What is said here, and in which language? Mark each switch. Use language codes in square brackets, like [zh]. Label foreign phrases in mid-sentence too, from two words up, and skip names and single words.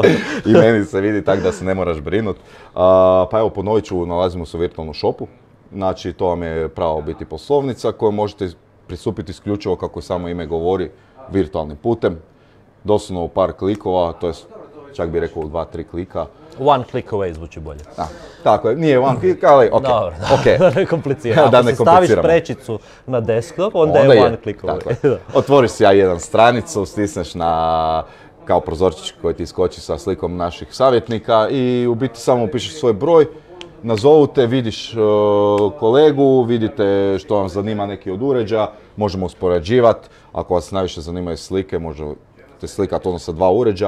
[hr] I meni se vidi, tako da se ne moraš brinut. Pa evo, ponovit ću, nalazimo se u virtualnom shopu. Znači, to vam je pravo biti poslovnica koju možete pristupiti isključivo, kako samo ime govori, virtualnim putem. Doslovno u par klikova, to je čak bih rekao u 2-3 klika. [en] One click away [hr] zvuči bolje. Tako je, nije [en] one click, [hr] ali ok. Dobro, okay. Da ne kompliciramo. Ako se staviš prečicu na desktop, onda je [en] one click away. [hr] Otvoriš si A1 stranicu, stisneš na kao prozorčić koji ti iskoči sa slikom naših savjetnika i u biti samo upišeš svoj broj, nazovu te, vidiš kolegu, vidite što vam zanima neki od uređaja, možemo uspoređivati, ako vas najviše zanimaju slike, možete slikati ono sa 2 uređaja.